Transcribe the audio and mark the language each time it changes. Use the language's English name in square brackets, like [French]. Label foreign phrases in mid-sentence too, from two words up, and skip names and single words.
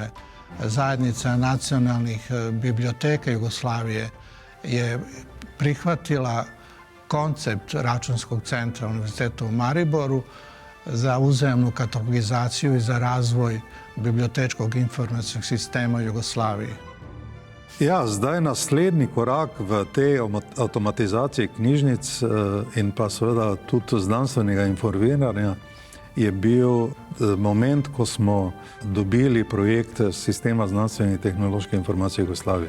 [Serbian] Zajednica nacionalnih biblioteka Jugoslavije je prihvatila koncept Računskog centra Univerziteta u Mariboru za uzajamnu katalogizaciju i za razvoj bibliotečkog informacijskog sistema Jugoslavije. [Slovenian] Ja, zdaj naslednji korak v tej avtomatizaciji knjižnic in pa seveda tudi znanstvenega informiranja je bil moment, ko smo dobili projekt sistema znanstvene in tehnološke informacije Jugoslavije.